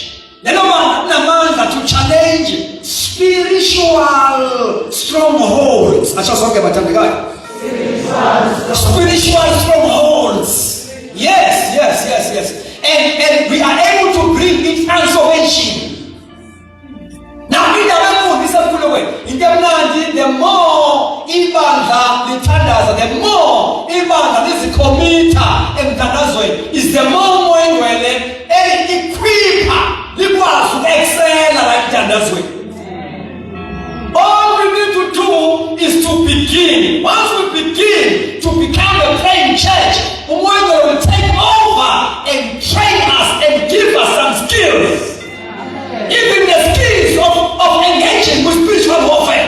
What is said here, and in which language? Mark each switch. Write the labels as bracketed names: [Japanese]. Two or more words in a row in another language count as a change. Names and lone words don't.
[English] To challenge spiritual strongholds. Spiritual strongholds. Yes. And we are able to bring in transformation. Now, the more [Zulu] ibandla lithandaza, [English] the more [Zulu] ibandla lizikhomitha emthandazweni, [English] is the more [Zulu] Mwendweni equipa likwazi ukuexcella la emthandazweni. [English] All we need to do is to begin. Once we begin to become a praying church, Mwendweni will take over and train us and give us some skills. Even the skills of engaging with spiritual warfare.